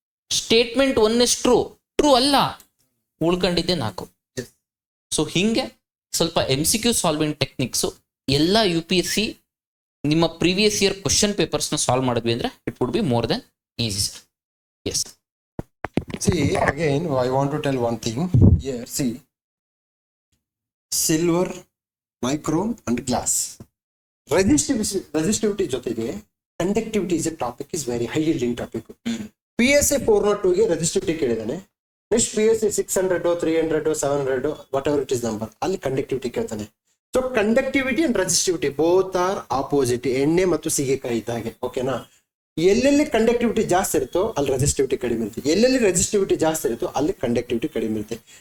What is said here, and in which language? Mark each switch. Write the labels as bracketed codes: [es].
[en] statement 1 is true [kn] ಅಲ್ಲ, ಉಳ್ಕೊಂಡಿದ್ದೆ 4. So ಹಿಂಗೆ ಸ್ವಲ್ಪ MCQ ಸಾಲ್ವಿಂಗ್ ಟೆಕ್ನಿಕ್ಸು ಎಲ್ಲ UPSC ನಿಮ್ಮ ಪ್ರೀವಿಯಸ್ ಇಯರ್ ಕ್ವಶನ್ ಪೇಪರ್ಸ್ನ ಸಾಲ್ವ್ ಮಾಡಿದ್ವಿ ಅಂದ್ರೆ [en] It would be more than easy sir. Yes. See, again, I want to tell one thing here. See, silver, nichrome and glass. Resistivity ಜೊತೆಗೆ conductivity is a topic, is very high yielding topic. [kn] PSA 402 ಗೆ resistivity ಕೇಳಿದಾನೆ. Next PSA 600 300 700 [en] whatever it is number, [kn] ಅಲ್ಲಿ conductivity ಕೇಳ್ತಾನೆ. [en] so conductivity and resistivity both are opposite, [kn] ಎಣ್ಣೆ ಮತ್ತು ಸೀಗೆಕಾಯಿ ಇದ್ದಾಗೆ. ಓಕೆನಾ? ಎಲ್ಲೆಲ್ಲಿ conductivity ಜಾಸ್ತಿ ಇರುತ್ತೋ ಅಲ್ಲಿ ರೆಸಿಸ್ಟಿವಿಟಿ ಕಡಿಮೆ ಇರುತ್ತೆ, ಎಲ್ಲೆಲ್ಲಿ ರೆಸಿಸ್ಟಿವಿಟಿ ಜಾಸ್ತಿ ಇರುತ್ತೋ ಅಲ್ಲಿ ಕಂಡಕ್ಟಿವಿಟಿ ಕಡಿಮೆ ಇರುತ್ತೆ.